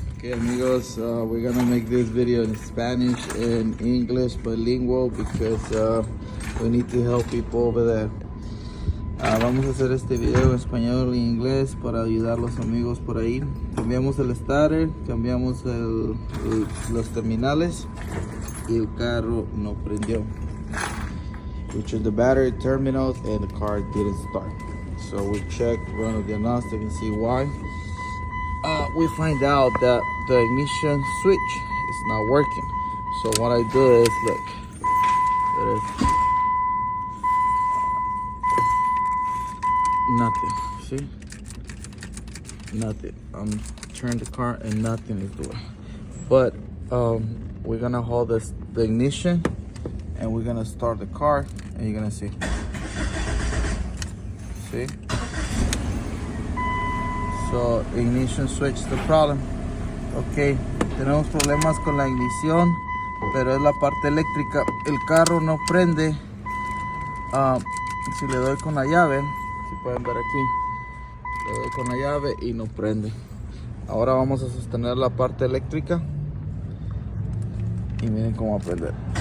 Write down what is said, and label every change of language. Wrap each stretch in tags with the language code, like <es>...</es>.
<en>Okay amigos, we're gonna make this video in Spanish and English bilingual because we need to help people over there.</en> <es>Vamos a hacer este video en español y inglés para ayudar a los amigos por ahí. Cambiamos el starter, cambiamos los terminales y el carro no prendió.</es> <en>We checked the battery terminals and the car didn't start. So we checked, run a diagnostic and see why. We find out that the ignition switch is not working. So what I do is, look, there is nothing, see? Nothing. I'm turning the car and nothing is doing. But we're gonna hold the ignition and we're gonna start the car and you're gonna see. See? So ignition switch is the problem.</en> <es>Ok, tenemos problemas con la ignición, pero es la parte eléctrica. El carro no prende. Si le doy con la llave, si pueden ver aquí, le doy con la llave y no prende. Ahora vamos a sostener la parte eléctrica y miren cómo va a prender.</es>